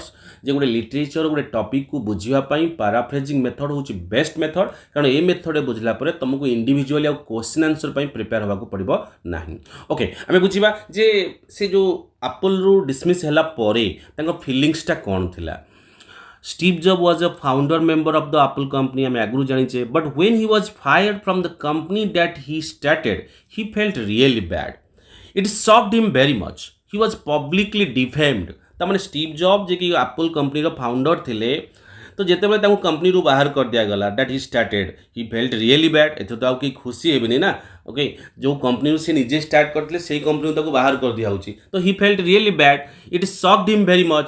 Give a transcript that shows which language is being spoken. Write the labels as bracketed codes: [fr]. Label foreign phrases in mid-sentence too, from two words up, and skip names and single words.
[or] ଯେ ଗୋଟେ ଲିଟରେଚର ଗୋଟେ ଟପିକ୍କୁ ବୁଝିବା ପାଇଁ [en] paraphrasing method [or] ହେଉଛି [en] best method, [or] କାରଣ ଏ ମେଥଡ଼ରେ ବୁଝିଲା ପରେ ତୁମକୁ ଇଣ୍ଡିଭିଜୁଆଲି ଆଉ [en] question answer [or] ପାଇଁ ପ୍ରିପେୟାର ହେବାକୁ ପଡ଼ିବ ନାହିଁ। ଓକେ, ଆମେ ବୁଝିବା ଯେ ସେ ଯେଉଁ ଆପଲ୍ରୁ ଡିସମିସ୍ ହେଲା ପରେ ତାଙ୍କ ଫିଲିଙ୍ଗସଟା କ'ଣ ଥିଲା। [en] Steve Jobs was a founder member of the Apple company, [or] ଆମେ ଆଗରୁ ଜାଣିଛେ, [en] but when he was fired from the company that he started, he felt really bad. It shocked him very much. He was publicly defamed. [or] ତାମାନେ ଷ୍ଟିଭ୍ ଜବ୍ ଯିଏକି ଆପଲ୍ କମ୍ପାନୀର ଫାଉଣ୍ଡର ଥିଲେ ତ ଯେତେବେଳେ ତାଙ୍କୁ କମ୍ପାନୀରୁ ବାହାର କରିଦିଆଗଲା [en] that he started he felt really bad. [or] ଏଥିରେ ତ ଆଉ କେହି ଖୁସି ହେବେନି ନା। ଓକେ, ଯେଉଁ କମ୍ପାନୀରୁ ସେ ନିଜେ ଷ୍ଟାର୍ଟ କରିଥିଲେ ସେଇ କମ୍ପାନୀରୁ ତାକୁ ବାହାର କରିଦିଆହେଉଛି ତ [en] he felt really bad. It shocked him very much.